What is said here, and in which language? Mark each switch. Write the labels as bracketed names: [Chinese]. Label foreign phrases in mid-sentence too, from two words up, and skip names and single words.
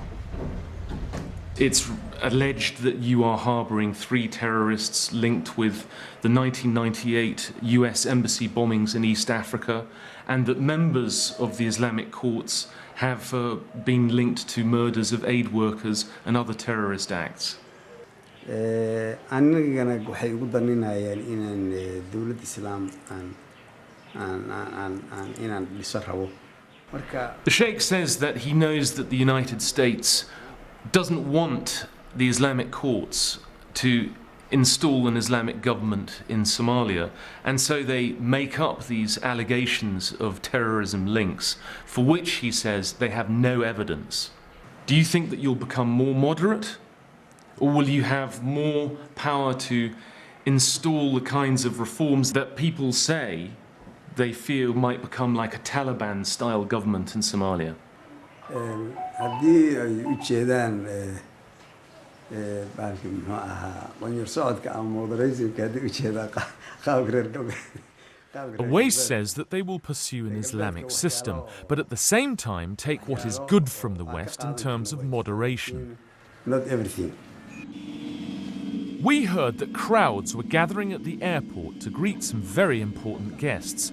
[English] It's alleged that you are harbouring 3 terrorists linked with the 1998 US embassy bombings in East Africa, and that members of the Islamic courts have been linked to murders of aid workers and other terrorist acts. [Somali] anigana waxay ugu daninayeen inaan dawladda islaam inaan dhiso rabo. [English] The Sheikh says that he knows that the United States doesn't want the Islamic courts to install an Islamic government in Somalia, and so they make up these allegations of terrorism links, for which he says they have no evidence. Do you think that you'll become more moderate, or will you have more power to install the kinds of reforms that people say they feel might become like a Taliban-style government in Somalia? [Somali] haddii ay u jeedaan qonyar socodka ama modernismka haddii u jeedaan qaabka reer galbeed. [English] Awais says that they will pursue an Islamic system, but at the same time take what is good from the West in terms of moderation. Not everything. We heard that crowds were gathering at the airport to greet some very important guests.